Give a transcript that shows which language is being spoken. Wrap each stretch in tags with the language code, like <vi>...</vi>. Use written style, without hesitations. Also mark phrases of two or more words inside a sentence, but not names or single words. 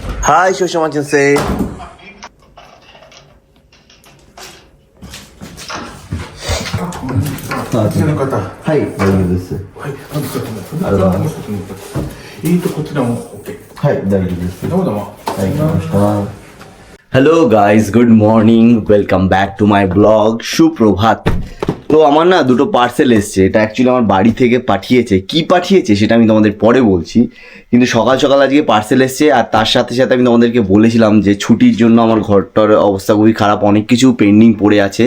<en>Hi, Shoshaman-sensei.</en> <ja>Hi,大丈夫です。はい、何使ってんだ。そんな話したと思った。こちらも OK。はい、大丈夫です。どうもどうも。はい、নমস্কার।</ja> <en>Hello guys, good morning, welcome back to my vlog.</en> <bn>সুপ্রভাত। তো আমার না দুটো পার্সেল এসছে, এটা অ্যাকচুয়ালি আমার বাড়ি থেকে পাঠিয়েছে। কি পাঠিয়েছে সেটা আমি তোমাদের পরে বলছি, কিন্তু সকাল সকাল আজকে পার্সেল এসছে। আর তার সাথে সাথে আমি তোমাদেরকে বলেছিলাম যে ছুটির জন্য আমার ঘরটার অবস্থা খুবই খারাপ, অনেক কিছু পেন্ডিং পড়ে আছে।</bn>